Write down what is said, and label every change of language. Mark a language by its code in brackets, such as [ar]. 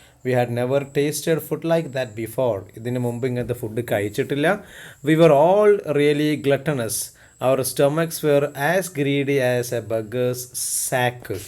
[en] We had never tasted food like that before. [ml] ഇതിന് മുമ്പ് ഇങ്ങനത്തെ ഫുഡ് കഴിച്ചിട്ടില്ല. [en] We were all really gluttonous. Our stomachs were as greedy as a beggar's sack.